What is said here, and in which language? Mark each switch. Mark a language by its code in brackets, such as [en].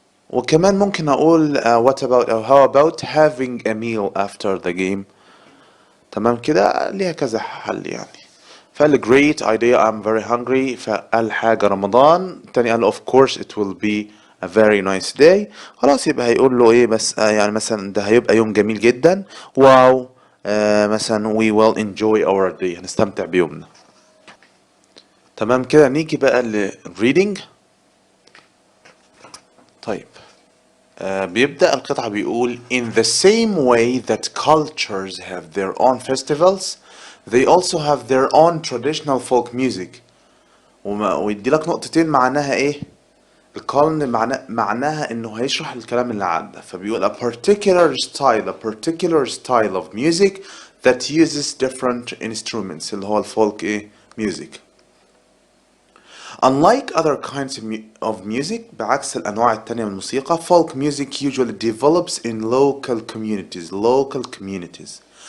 [ar] وكمان ممكن أقول [en] what about أو how about having a meal after the game. [ar] تمام كده، ليها كذا حل يعني. [en] فقال great idea I'm very hungry. [ar] فقال حاجة رمضان، التاني قال [en] of course it will be a very nice day. [ar] خلاص يبقى هيقول له ايه بس يعني مثلا ده هيبقى يوم جميل جدا، واو. [en] مثلا we will enjoy our day، [ar] هنستمتع بيومنا. تمام كده. نيجي بقى للريدنج. طيب بيبدأ القطعة بيقول [en] in the same way that cultures have their own festivals they also have their own traditional folk music [ar] ويدي لك نقطتين معناها ايه. القرن معناها انه هيشرح الكلام اللي عدى. [en] فبيقول a particular style of music that uses different instruments [ar] اللي هو الفولك ايه [en] music. Unlike other kinds of music, [ar] بعكس الأنواع التانية من الموسيقى, [en] folk music usually develops in local communities.